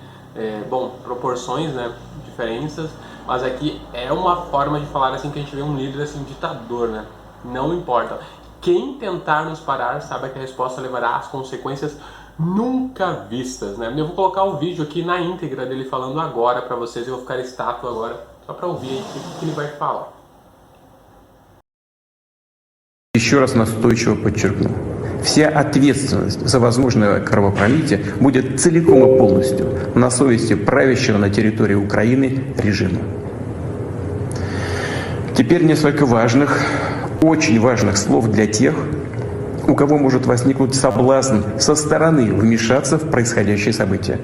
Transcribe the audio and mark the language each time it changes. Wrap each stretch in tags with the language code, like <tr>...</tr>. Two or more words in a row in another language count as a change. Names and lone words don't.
<pt>Bom, proporções, né, diferenças, mas aqui é uma forma de falar assim que a gente vê um líder assim, ditador, né? Não importa. Quem tentar nos parar, saiba que a resposta levará às consequências nunca vistas, né? Eu vou colocar o vídeo aqui na íntegra dele falando agora para vocês, eu vou ficar estátua agora, só para ouvir aí o que ele vai falar.</pt> <ru>Еще раз настойчиво подчеркну, вся ответственность за возможное кровопролитие будет целиком и полностью на совести правящего на территории Украины режима. Теперь несколько важных, очень важных слов для тех, у кого может возникнуть соблазн со стороны вмешаться в происходящие события.</ru>